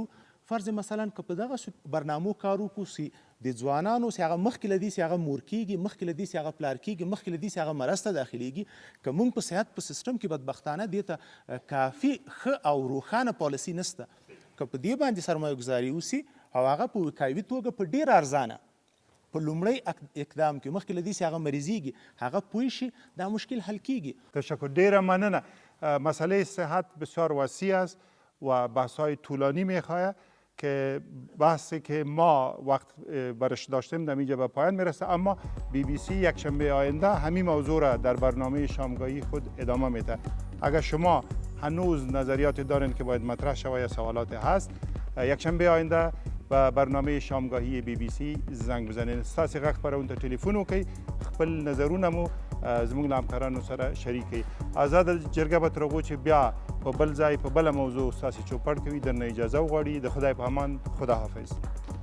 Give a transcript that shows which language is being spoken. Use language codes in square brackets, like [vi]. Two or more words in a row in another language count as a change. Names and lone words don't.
[ps] فرض مثلا که په دغه برنامو کار وکړو چې د ځوانانو چې هغه مخکې له دې چې هغه مور کېږي، مخکې له دې چې هغه پلار کېږي، مخکې له دې چې هغه مرسته داخلېږي، که موږ په صحت په سیستم کې بدبختانه دې ته کافي ښه او روښانه پالیسي نشته، که په دې باندې سرمایه ګذاري وسي او هغه په وقایوي توګه په ډېر ارزانه په لومړی اقدام کې مخکې له دې چې هغه مریضیږي هغه پوه شي، دا مشکل حل کیږي. تشکر، ډیره مننه. [fa] مسئله صحت بسیار وسیع است و بحث‌های طولانی می‌خواهد که بحثی که ما وقت برش داشتیم در اینجا به پایان میرسه، اما BBC یک شنبه آینده همین موضوع را در برنامه شامگاهی خود ادامه میده. اگر شما هنوز نظریات دارین که باید مطرح شود یا سوالات هست، یک شنبه آینده به برنامه شامگاهی BBC زنگ بزنین. [ps] ستاسې غږ خپرونې ته تلیفون وکړئ، خپل نظرونه مو زموږ له همکارانو سره شریک کړئ. آزاده جرګه به تر هغو چې بیا په بل ځای په بله موضوع ستاسې چوپړ کوي درنه اجازه وغواړي. د خدای په امان، [fa] خداحافظ.